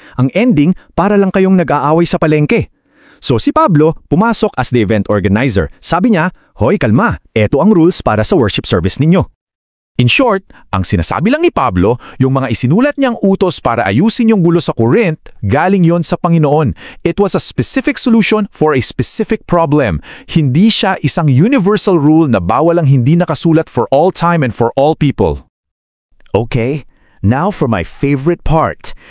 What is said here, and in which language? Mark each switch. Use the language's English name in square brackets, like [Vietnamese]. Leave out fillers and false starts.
[Filipino] Ang ending, para lang kayong nag-aaway sa palengke. So si Pablo, pumasok as the event organizer. Sabi niya, hoy kalma, eto ang rules para sa worship service ninyo. In short, ang sinasabi lang ni Pablo, yung mga isinulat niyang utos para ayusin yung gulo sa Corinth, galing yon sa Panginoon. It was a specific solution for a specific problem. Hindi siya isang universal rule na bawal ang hindi nakasulat for all time and for all people. [English] Okay, now for my favorite part.